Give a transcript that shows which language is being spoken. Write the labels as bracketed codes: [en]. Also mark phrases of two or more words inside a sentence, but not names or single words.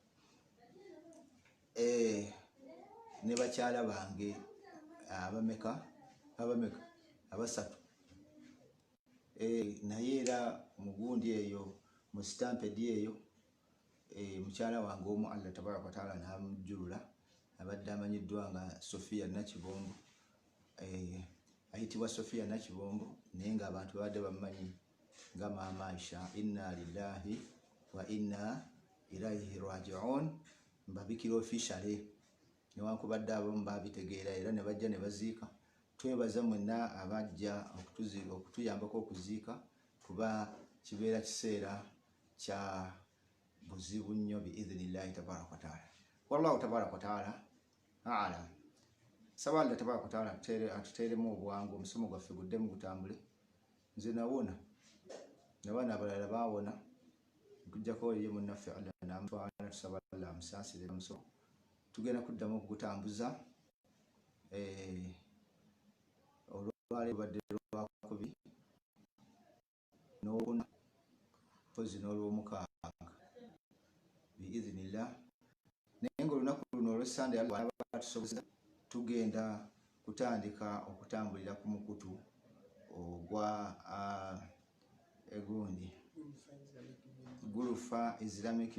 [lg] ne bakyala bange abameka abasatu naye era mugundi eyo mu stampede eyo mukyala wange omu [ar] الله تبارك وتعالى [lg] n'amujjulula abadde amanyiddwa nga Sofia Nakibombo ayitibwa Sofia Nakibombo naye nga abantu badde bamanyi nga Maama Aisha [ar] إنا لله وإنا إليه راجعون [lg] mbabikira officially newankubadde abamu babitegeera era ne bajja ne baziika twebaza mwenna abajja okutuyambako okuziika kuba kibeera kiseera kya buzibu nnyo [ar] بإذن الله تبارك وتعالى والله تبارك وتعالى أعلم [lg] saba [ar] الله تبارك وتعالى [lg] atuteeremu obwangu omusomo gwaffe guddemu gutambule nze nawona n'abaana abalala baawona okujjako ye munnaffe Allah n'amutwala tusaba Allah amusaasire omusomo tugenda kuddamu okugutambuza olwaleero badde lwakubi n'olwokuna pozi n'olwomukaaga biidhnillah naye ng'olunaku luno olw'Essande batusobozesa tugenda kutandika okutambulira ku mukutu ogwa egundi Gulufa Islamic